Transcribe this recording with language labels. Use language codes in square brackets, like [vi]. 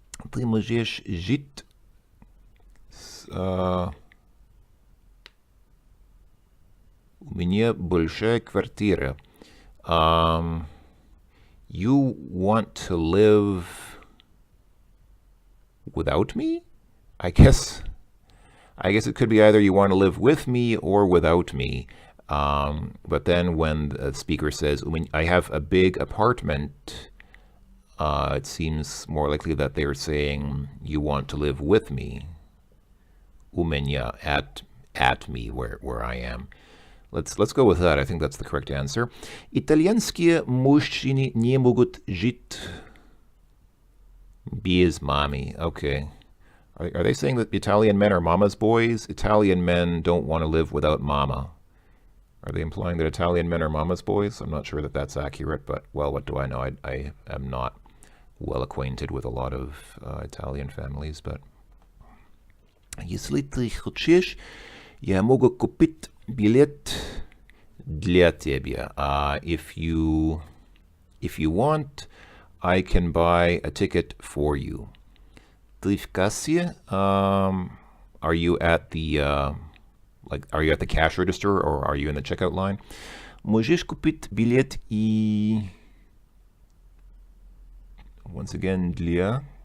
[ru] Ты можешь жить у меня большая квартира. [en] You want to live without me? I guess it could be either you want to live with me or without me. But then when the speaker says, I have a big apartment, it seems more likely that they're saying you want to live with me. [ru] У меня, [en] at me, where I am. Let's go with that. I think that's the correct answer. [ru] Итальянские мужчины не могут жить без мамы. [en] Okay. Are they saying that Italian men are mama's boys? Italian men don't want to live without mama. Are they implying that Italian men are mama's boys? I'm not sure that that's accurate, but, well, what do I know? I am not well acquainted with a lot of Italian families, but... [ru] Если ты хочешь, я могу купить билет для тебя. [en] If you want, I can buy a ticket for you. [ru] Ты в кассе? [en] Are you at the are you at the cash register or are you in the checkout line? [ru] Можешь купить билет и [en] once again [ru] для.